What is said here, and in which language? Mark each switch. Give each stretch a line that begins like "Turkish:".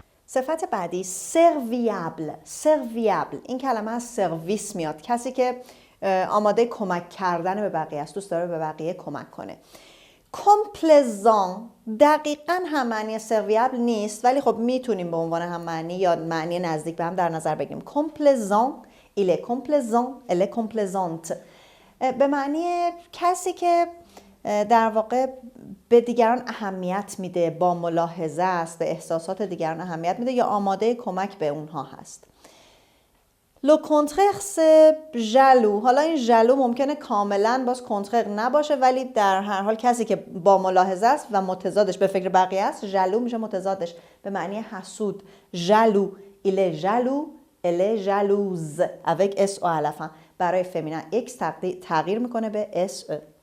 Persian: صفت بعدی سرویابل. سرویابل این کلمه از سرویس میاد، کسی که آماده کمک کردن به بقیه است، دوست داره به بقیه کمک کنه. کمپلزان دقیقاً هم معنی سرویابل نیست، ولی خب میتونیم به عنوان هم معنی یا معنی نزدیک به هم در نظر بگیریم.
French: کمپلزان، il est complaisant, elle est complaisante.
Persian: به معنی کسی که در واقع به دیگران اهمیت میده، با ملاحظه است، به احساسات دیگران اهمیت میده یا آماده کمک به اونها هست.
French: Le contraire c'est jaloux.
Persian: حالا این ژالو ممکنه کاملا باز کنترر نباشه، ولی در هر حال کسی که با ملاحظه است و متضادش به فکر بقیه است، ژالو میشه متضادش، به معنی حسود.
French: ژالو، il est jaloux, elle est jalouse avec s o à la fin.
Persian: برای فمینین x تغییر میکنه به s e.